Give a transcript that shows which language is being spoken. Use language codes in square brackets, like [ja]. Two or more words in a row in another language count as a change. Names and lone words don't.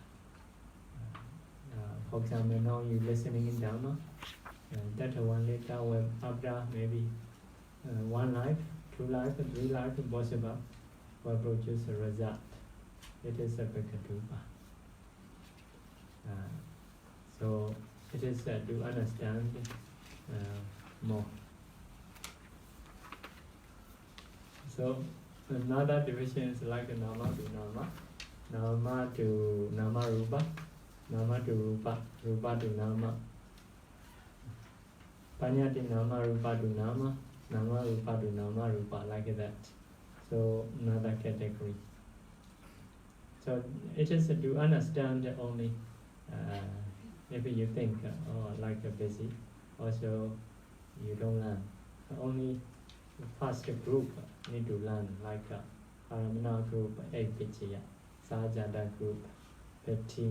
[en] For example, now you listening in Dhamma, that one later, after maybe one life, 2 life, 3 life possible will produce a result. It is a Paccayas. So it is to understand more. So another division is like nama to nama, nama to [pi] nama rupa, [en] nama to rupa, rupa to nama, [pi] panyati nama rupa [en] to nama, [pi] nama rupa [en] to [pi] nama rupa, [en] like that. So another category. So it is to understand only if you think like a busy, also you don't learn. Only the first group need to learn, like Aramana group 8 Paccaya, Sajada group 15.